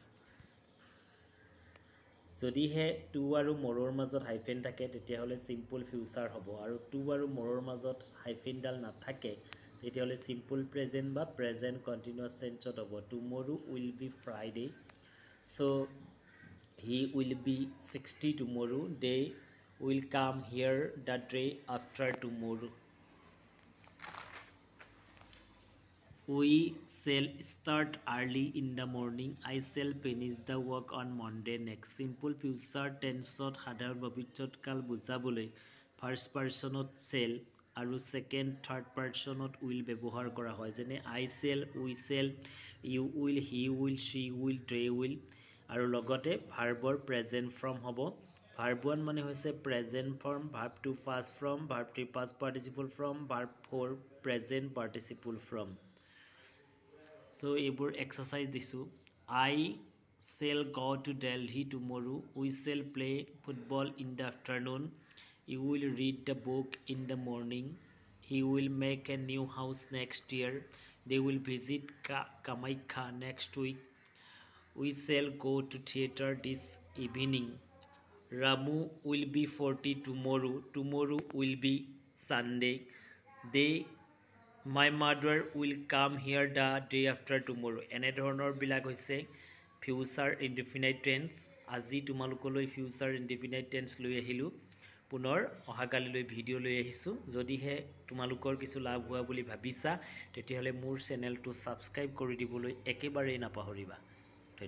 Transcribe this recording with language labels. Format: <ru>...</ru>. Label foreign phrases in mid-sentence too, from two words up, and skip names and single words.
<as>যদিহে টু আৰু মৰৰ মাজত হাইফেন থাকে তেতিয়াহ'লে</as> <en>simple future</en> <as>হ'ব, আৰু টু আৰু মৰৰ মাজত হাইফেনডাল নাথাকে তেতিয়াহ'লে</as> <en>simple present</en> <as>বা</as> <en>present continuous tenseত</en> <as>হ'ব।</as> <en>Tomorrow will be Friday, so he will be 60 tomorrow. They will come here the day after tomorrow. We shall start early in the morning. I shall finish the work on Monday next. Simple future tenseত</en> <as>সাধাৰণ ভৱিষ্যৎকাল বুজাবলৈ</as> <en>first personত</en> <as>shall আৰু</as> <en>second third personত</en> <as>উইল ব্যৱহাৰ কৰা হয়।</as> <en>যেনে I shall, we shall, you will, he will, she will, they will,</en> <as>আৰু লগতে ভাৰ্বৰ</as> <en>present form</en> <as>হ'ব। ভাৰ্ব 1 মানে হৈছে</as> <en>present form,</en> <as>ভাৰ্ব 2</as> <en>past form,</en> <as>ভাৰ্ব 3</as> <en>past participle form,</en> <as>ভাৰ্ব 4</as> <en>present participle form.</en> <as>So এইবোৰ এক্সাৰসাইজ দিছোঁ।</as> <en>I shall go to Delhi tomorrow. We shall play football in the afternoon. You will read the book in the morning. He will make a new house next year. They will visit Kamaikya next week. We shall go to theater this evening. Ramu will be 40 tomorrow. Tomorrow will be Sunday. My mother will come here the day after tomorrow.</en> <as>এনেধৰণৰ বিলাক হৈছে</as> <en>future indefinite tense.</en> <as>আজি তোমালোকলৈ</as> <en>future indefinite tense</en> <as>লৈ আহিলোঁ। পুনৰ অহাকালিলৈ ভিডিঅ' লৈ আহিছোঁ। যদিহে তোমালোকৰ কিছু লাভ হোৱা বুলি ভাবিছা তেতিয়াহ'লে মোৰ চেনেলটো ছাবস্ক্ৰাইব কৰি দিবলৈ একেবাৰেই নাপাহৰিবা।</as>